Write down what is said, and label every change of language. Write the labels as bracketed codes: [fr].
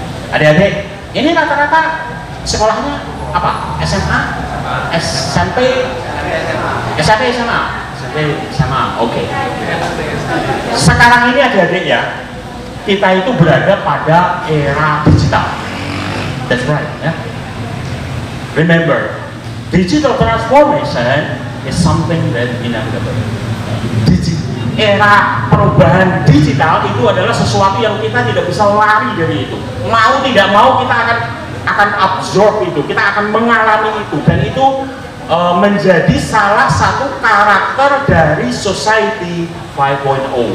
[id] Adik-adik, ini rata-rata sekolahnya apa? SMA, SMP, SMA. Sama, oke. Sekarang ini adik-adik ya, kita itu berada pada era digital. [en] That's right, ya. Remember, digital transformation is something that inevitable. [id] Era perubahan digital itu adalah sesuatu yang kita tidak bisa lari dari itu. Mau tidak mau kita akan absorb itu, kita akan mengalami itu, dan itu menjadi salah satu karakter dari Society 5.0.